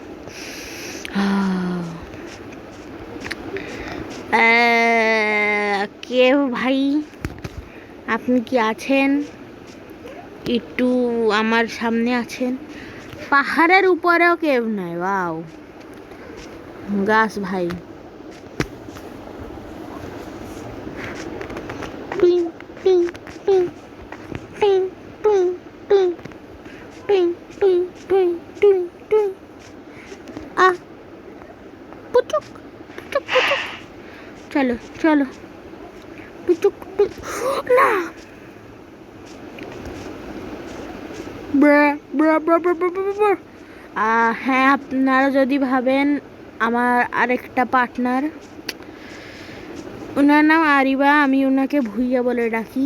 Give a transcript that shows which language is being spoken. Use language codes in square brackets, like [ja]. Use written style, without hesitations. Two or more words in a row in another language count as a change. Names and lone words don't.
[bn] কেউ ভাই আপনি কি আছেন? একটু আমার সামনে আছেন। পাহাড়ের উপরেও কেউ নাই। ওয়াও, গাছ ভাই। টিং টিং টিং টিং টিং টিং টিং টিং টিং টিং টিং। আ পুচুক পুচুক পুচুক। চলো চলো পুচুক না। হ্যাঁ, আপনারা যদি ভাবেন আমার আরেকটা পার্টনার, ওনার নাম আরিবা, আমি ওনাকে ভুইয়া বলে ডাকি।